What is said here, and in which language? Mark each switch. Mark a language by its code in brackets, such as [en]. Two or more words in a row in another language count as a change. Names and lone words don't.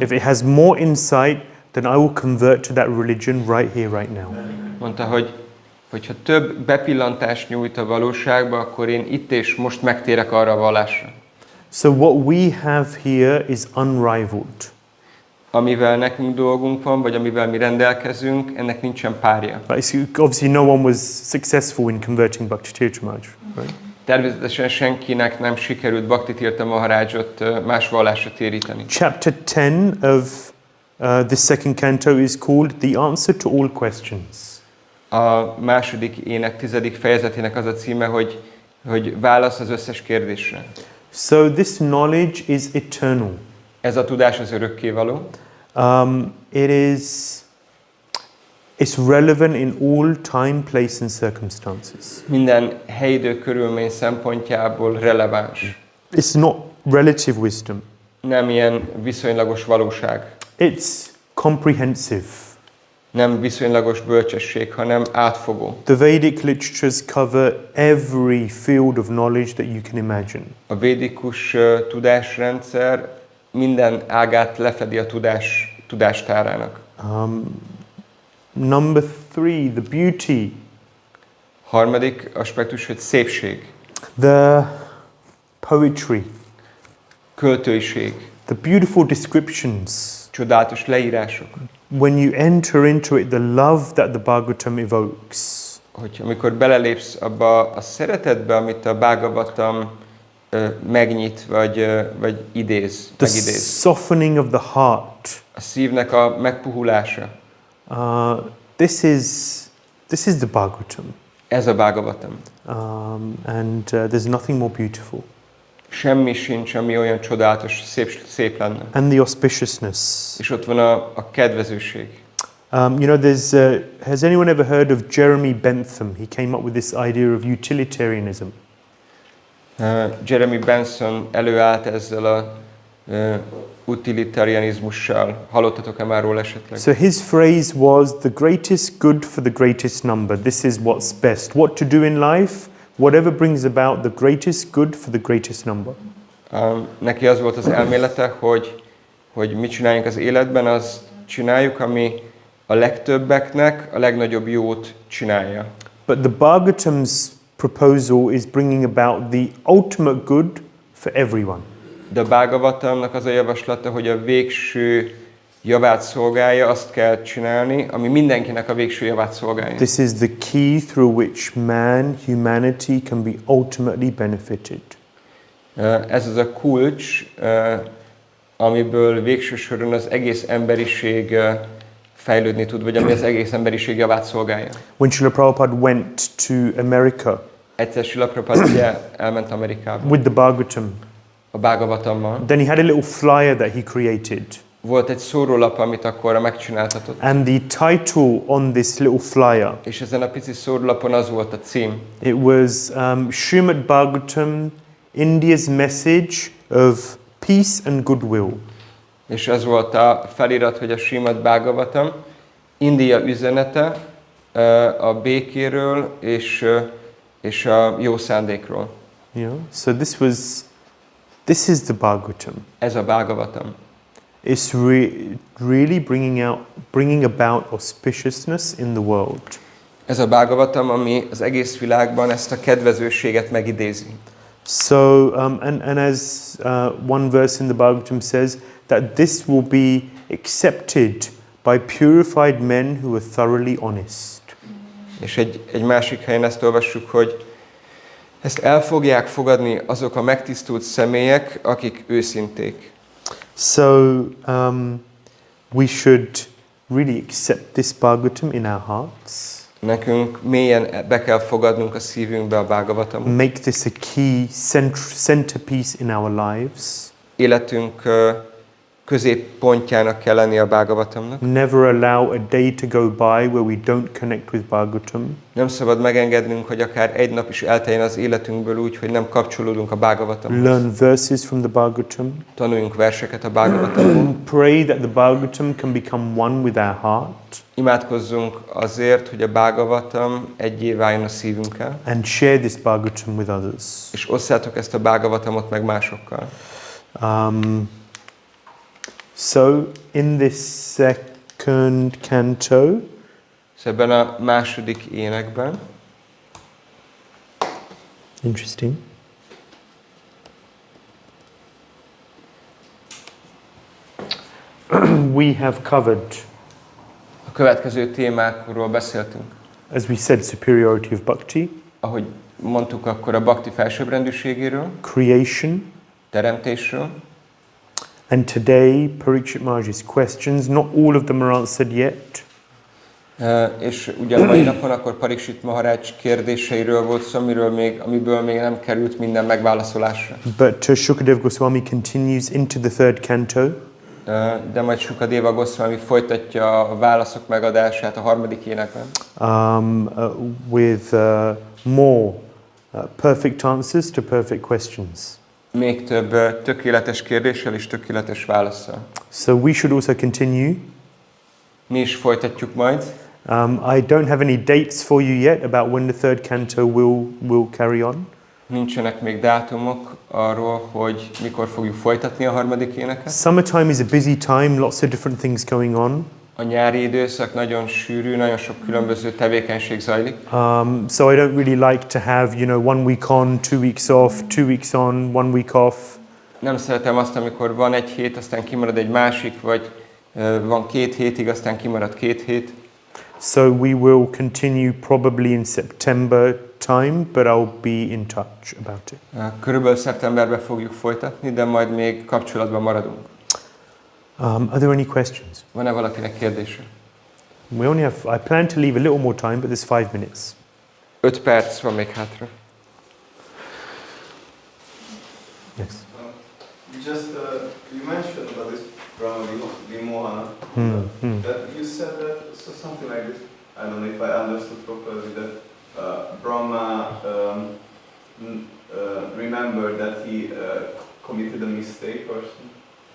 [en] if it has more insight, then I will convert to that religion right here, right now. [hu] Mondta, hogy ha több bepillantást nyújt a valóságba, akkor én itt és most megtérek arra a vallásra. [en] So what we have here is unrivaled. [hu] Amivel nekünk dolgunk van, vagy amivel mi rendelkezünk, ennek nincsen párja. [en] Obviously no one was successful in converting Bhakti Tirtha Maharaj, right? [hu] Természetesen senkinek nem sikerült Bhakti Tirtha Maharajot más vallásra téríteni. [en] Chapter 10 of the second canto is called The Answer to All Questions. [hu] A második ének 10. fejezetének az a címe, hogy válasz az összes kérdésre. [en] So this knowledge is eternal. [hu] Ez a tudás az örökkévaló. [en] It's relevant in all time, place and circumstances. [hu] Minden helyidő körülmény szempontjából releváns. [en] It's not relative wisdom. [hu] Nem ilyen viszonylagos valóság. [en] It's comprehensive. [hu] Nem viszonylagos bölcsesség, hanem átfogó. [en] The Vedic literatures cover every field of knowledge that you can imagine. [hu] A védikus tudásrendszer minden ágát lefedi a tudástárának. [en] Number 3, the beauty. [hu] Harmadik aspektus, hogy szépség. [en] The poetry. [hu] Költőiség. [en] The beautiful descriptions. [hu] Csodálatos leírások. [en] When you enter into it, the love that the Bhagavatam evokes. [hu] Hogy amikor belelépsz abba a szeretetbe, amit a Bhagavatam megnyit, vagy megidéz. [en] The softening of the heart. [hu] A szívnek a megpuhulása. [en] This is the Bhagavatam. [hu] Ez a Bhagavatam. [en] And there's nothing more beautiful. [hu] Semmi sincs, ami olyan csodálatos, szép lenne. [en] And the auspiciousness. [hu] És ott van a kedvezőség. [en] You know, has anyone ever heard of Jeremy Bentham? He came up with this idea of utilitarianism. [hu] Jeremy Bentham előállt ezzel a utilitarianizmussal. Hallottatok-e már róla esetleg? [en] So his phrase was the greatest good for the greatest number. This is what's best. What to do in life, whatever brings about the greatest good for the greatest number. [hu] Neki az volt az elmélete, hogy mit csináljunk az életben, azt csináljuk, ami a legtöbbeknek a legnagyobb jót csinálja. [en] But the Bhagavatam's proposal is bringing about the ultimate good for everyone. [hu] De a Bhagavatamnak az a javaslata, hogy a végső javát szolgálja, azt kell csinálni, ami mindenkinek a végső javát szolgálja. [en] This is the key through which humanity can be ultimately benefited. [hu] Ez az a kulcs, amiből végső soron az egész emberiség fejlődni tud, vagy ami az egész emberiség javát szolgálja. [en] When Srila Prabhupada went to America [hu] Egyszer Srila Prabhupada ugye elment Amerikába [en] with the Bhagavatam, [hu] a Bhagavatammal. [en] then he had a little flyer that he created. [hu] Volt egy szórólap, amit akkor megcsináltatott. [en] And the title on this little flyer, [hu] És ezen a pici szórólapon az volt a cím. [en] it was Śrīmad-Bhāgavatam, India's message of peace and goodwill. [hu] És ez volt a felirat, hogy a Śrīmad-Bhāgavatam, India üzenete a békéről és a jó szándékról. [en] Yeah. So this is the Bhagavatam. [hu] Ez a Bhagavatam. [en] It's really bringing about auspiciousness in the world. [hu] Ez a Bhagavatam, ami az egész világban ezt a kedvezőséget megidézi. [en] So, and as one verse in the Bhagavatam says, that this will be accepted by purified men who are thoroughly honest. [hu] És egy másik helyen ezt olvassuk, hogy ezt el fogják fogadni azok a megtisztult személyek, akik őszinték. [en] So, we should really accept this Bhagavatam in our hearts. [hu] Nekünk mélyen be kell fogadnunk a szívünkbe a Bhagavatamot. [en] Make this a key centerpiece in our lives. [hu] Életünk középpontjának kell lenni a Bhagavatamnak. [en] Never allow a day to go by where we don't connect with Bhagavatam. [hu] Nem szabad megengednünk, hogy akár egy nap is elteljen az életünkből úgy, hogy nem kapcsolódunk a Bhagavatamhoz. [en] Learn verses from the Bhagavatam. [hu] Tanuljunk verseket a Bhagavatamból. [en] Pray that the Bhagavatam can become one with our heart. [hu] Imádkozzunk azért, hogy a Bhagavatam egyé váljon a szívünkkel. [en] And share this Bhagavatam with others. [hu] És osszátok ezt a Bhagavatamot meg másokkal. [en] So, in this second canto, [hu] ebben a második énekben, [en] interesting, we have covered, [hu] a következő témákról beszéltünk. [en] as we said, superiority of bhakti, [hu] ahogy mondtuk akkor a bhakti felsőbbrendűségéről, [en] creation, [hu] teremtésről, [en] and today Parikshit Maharaj's questions, not all of them are answered yet. [hu] És ugyan mai napon akkor Parikshit Maharaj kérdéseiről volt szó, amiből még nem került minden megválaszolásra. [en] But Shukadev Goswami continues into the third canto. [hu] De majd Shukadeva Goswami folytatja a válaszok megadását a harmadik énekben. [en] With more perfect answers to perfect questions. [hu] Még több tökéletes kérdéssel és tökéletes válasszal. [en] So we should also continue. [hu] Mi is folytatjuk majd. [en] I don't have any dates for you yet about when the third canto will carry on. [hu] Nincsenek még dátumok arról, hogy mikor fogjuk folytatni a harmadik éneket. [en] Summertime is a busy time, lots of different things going on. [hu] A nyári időszak nagyon sűrű, nagyon sok különböző tevékenység zajlik. [en] So I don't really like to have, 1 week on, 2 weeks off, 2 weeks on, 1 week off. [hu] Nem szeretem azt, amikor van egy hét, aztán kimarad egy másik, vagy van 2 hétig, aztán kimarad 2 hét. [en] So we will continue probably in September time, but I'll be in touch about it. [hu] Körülbelül szeptemberben fogjuk folytatni, de majd még kapcsolatban maradunk. [en] Are there any questions? [hu] Van-e valakinek kérdése? [en] We only have, I plan to leave a little more time, but there's 5 minutes. [hu] 5 perc van még hátra. [en] Yes. You mentioned about this Brahma Vimohana, that you said that, so something like this, I don't know if I understood properly, that Brahma remembered that he committed a mistake or something.